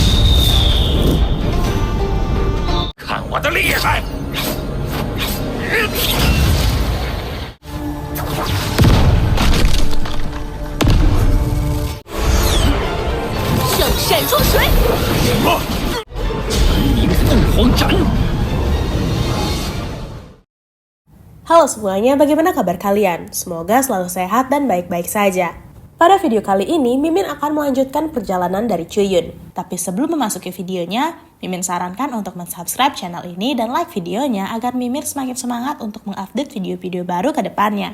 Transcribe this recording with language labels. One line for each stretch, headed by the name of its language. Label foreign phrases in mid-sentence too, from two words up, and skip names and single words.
Chinese: 看我的厉害！上闪烁水！什么？陈明凤凰斩！
Indonesian: Halo semuanya, bagaimana kabar kalian? Semoga selalu sehat dan baik-baik saja. Pada video kali ini, Mimin akan melanjutkan perjalanan dari Chuyun. Tapi sebelum memasuki videonya, Mimin sarankan untuk mensubscribe channel ini dan like videonya agar Mimin semakin semangat untuk mengupdate video-video baru ke depannya.